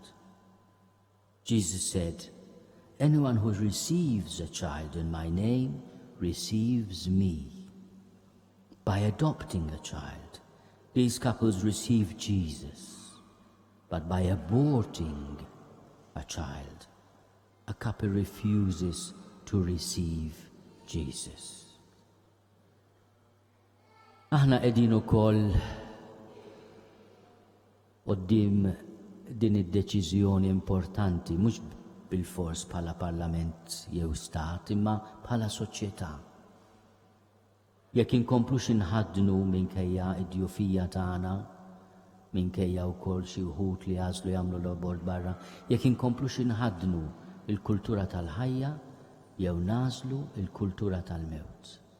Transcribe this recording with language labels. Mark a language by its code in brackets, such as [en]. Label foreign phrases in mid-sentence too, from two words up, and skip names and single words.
[en] Jesus said, anyone who receives a child in my name receives me. By adopting a child, these couples receive Jesus. But by aborting a child, a couple refuses to receive Jesus. [mt] Aħna qegħdin ukoll quddiem din id-deċiżjoni importanti mhux bil-fors bħala parlament jew stat imma bħala soċjetà. Jekk inkomplu xinħadnu minkejja id-djufija tagħna, minkejja wkoll xi wħud li għażlu jagħmlu l-abort barra, jekk inkomplu xinħadnu il-kultura tal-ħajja jew nażlu il-kultura tal-mewt.